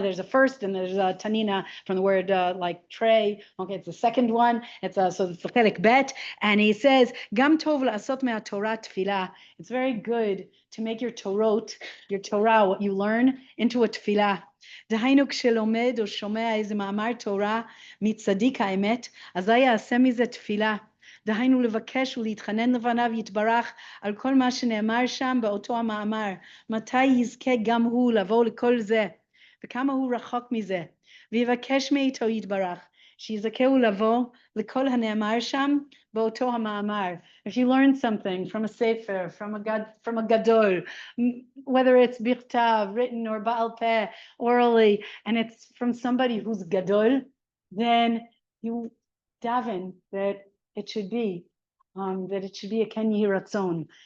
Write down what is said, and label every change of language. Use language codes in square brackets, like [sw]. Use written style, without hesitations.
[en] There's a first and there's a tanina from the word like tray. Okay, it's the second one. So it's the chelik bet, and he says [he] Gam tov la'asot me'atorah tefillah. [en] It's very good to make your Torah, what you learn, into a tefillah. [he] דהיינו כשלומד או שומע איזה מאמר תורה מצדיק האמת, אזי יעשה מזה תפילה. דהיינו לבקש ולהתחנן לפניו יתברך על כל מה שנאמר שם באותו המאמר. מתי יזכה גם הוא לבוא לכל זה, וכמה הוא רחוק מזה, ויבקש מאיתו יתברך שיזכהו לבוא לכל הנאמר שם באותו המאמר. [en] If you learn something from a sefer, from a gadol, whether it's bichtav, written, or ba'al peh, orally, and it's from somebody who's gadol, then you daven that it should be a ken yehi ratzon.